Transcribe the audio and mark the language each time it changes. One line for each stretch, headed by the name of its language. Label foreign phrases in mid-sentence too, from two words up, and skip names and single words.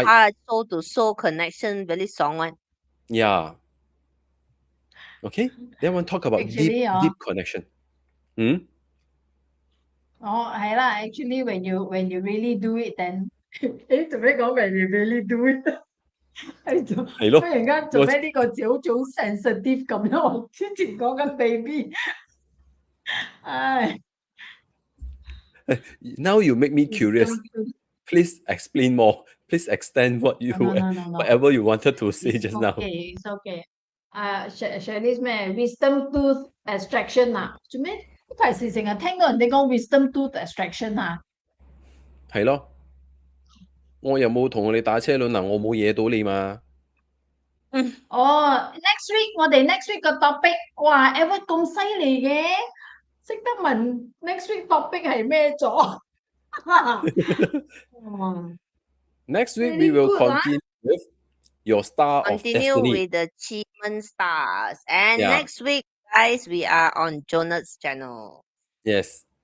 English: Heart to heart, soul to soul connection, very strong one. Yeah. Okay. That one talk about Actually, deep connection. Actually, when you really do it, then when you really do it.
Cantonese: 係咯，忽然間做咩呢個字好似好 sensitive 咁樣？我之前講緊 baby，
English: Now you make me curious. Please explain more. Please extend whatever you wanted to say just now. Okay, it's okay.
Cantonese: Shirley 咩
English: wisdom tooth extraction
Cantonese: 啊？做咩？呢排時成日聽到人哋講
English: wisdom tooth extraction
Cantonese: 啊？係咯，我又冇同你打車輪啊，我冇惹到你嘛。
English: next week
Cantonese: 我哋
English: next week
Cantonese: 個 topic， 哇 ，Ever 咁犀利嘅，識得問
English: next week topic
Cantonese: 係咩咗？
English: Next week we will continue with your star of destiny. Continue with the achievement stars. And next week, guys, we are on Jonah's channel. Yes.